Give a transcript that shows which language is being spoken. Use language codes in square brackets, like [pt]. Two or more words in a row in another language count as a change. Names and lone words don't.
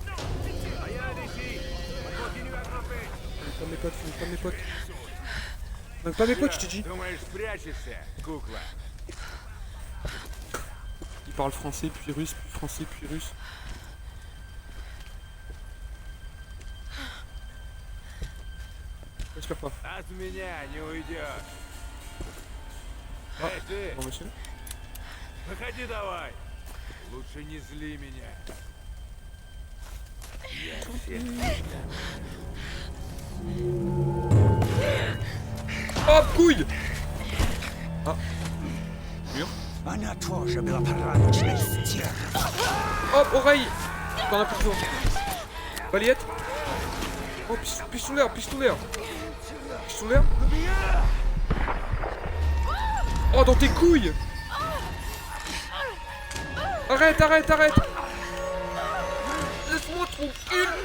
[fr] Finis pas mes potes, finis pas mes potes. Donc pas mes potes, je t'ai dit. [ru] Думаешь, спрячешься, кукла? [fr] Il parle français, puis russe, puis français, puis russe. J'espère pas. [ru] От меня не уйдешь. [fr] Ah, [ru] Эй, ты, [fr] bon monsieur. [ru] выходи давай. Лучше не зли меня. Я всех [fr] Hop, couille. Ah. Mur. [ru] Она тоже была порабощена стерва. [fr] Hop, oreille. T'en as plus besoin. Balayette. Oh, pistolet. Pistolet. Oh, dans tes couilles. Arrête. Laisse-moi tranquille.